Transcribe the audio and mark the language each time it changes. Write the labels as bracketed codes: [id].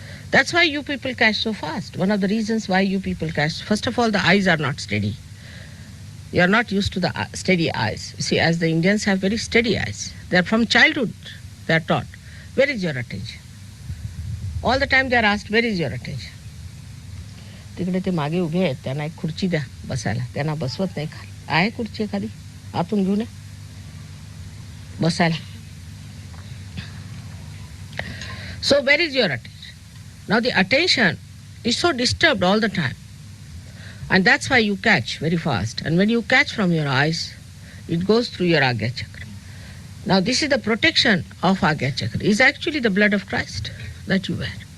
[en] That's why you people catch so fast. One of the reasons why you people catch, first of all, the eyes are not steady. You are not used to the steady eyes. You see, as the Indians have very steady eyes. They are from childhood, they are taught, where is your attention? All the time they are asked, where is your attention? [mr] तिकडे ते मागे उभे आहेत, त्यांना एक खुर्ची द्या बसायला. त्यांना बसवत नाही खाली. आहे खुर्ची एखादी, आतून घेऊन या बसायला. [en] So where is your attention? Now the attention is so disturbed all the time. And that's why you catch very fast. And when you catch from your eyes, it goes through your Agya Chakra. Now this is the protection of Agya Chakra. It's actually the blood of Christ that you wear.